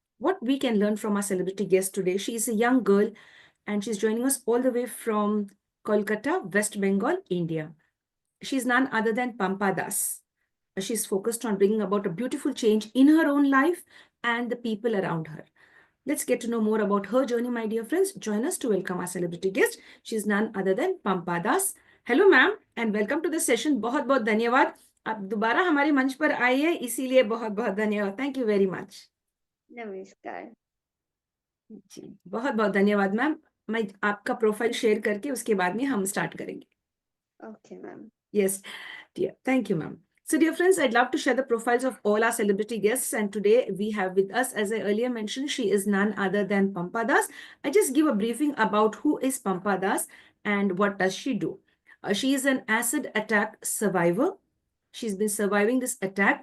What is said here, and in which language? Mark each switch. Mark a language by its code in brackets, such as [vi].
[en] What we can learn from our celebrity guest today. She is a young girl and she's joining us all the way from Kolkata, West Bengal, India. She's none other than Pampa Das. She's focused on bringing about a beautiful change in her own life and the people around her. Let's get to know more about her journey, my dear friends. Join us to welcome our celebrity guest. She's none other than Pampa Das. Hello, ma'am, and welcome to the session. [hi] बहुत बहुत धन्यवाद. आप दोबारा हमारे मंच पर आई है, इसीलिए बहुत बहुत धन्यवाद. [en] Thank you very much. [hi] नमस्कार। जी, बहुत बहुत धन्यवाद, मैम. मैं आपका प्रोफाइल शेयर करके उसके बाद में हम स्टार्ट करेंगे. [en] Okay ma'am. Yes, dear. Thank you, ma'am. So, dear friends, I'd love to share the profiles of all our celebrity guests. And today we have with us, as I earlier mentioned, she is none other than Pampa Das. I just give a briefing about who is Pampa Das and what does she do. She is an acid attack survivor. She's been surviving this attack.